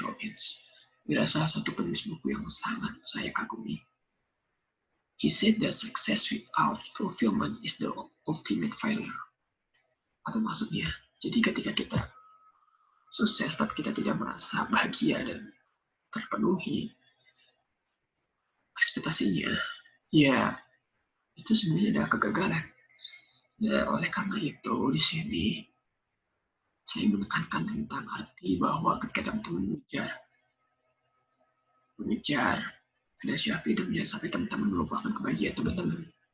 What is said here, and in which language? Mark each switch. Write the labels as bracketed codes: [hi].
[id] Robbins adalah salah satu penulis buku yang sangat saya kagumi. [en] He said that success without fulfillment is the ultimate failure. [id] Apa maksudnya? Jadi ketika kita sukses tapi kita tidak merasa bahagia dan terpenuhi ekspektasinya, ya itu sebenarnya adalah kegagalan. Ya, oleh karena itu di sini saya menekankan tentang arti bahwa ketika teman-teman mengejar financial freedom, jangan sampai teman-teman melupakan kebahagiaan teman-teman.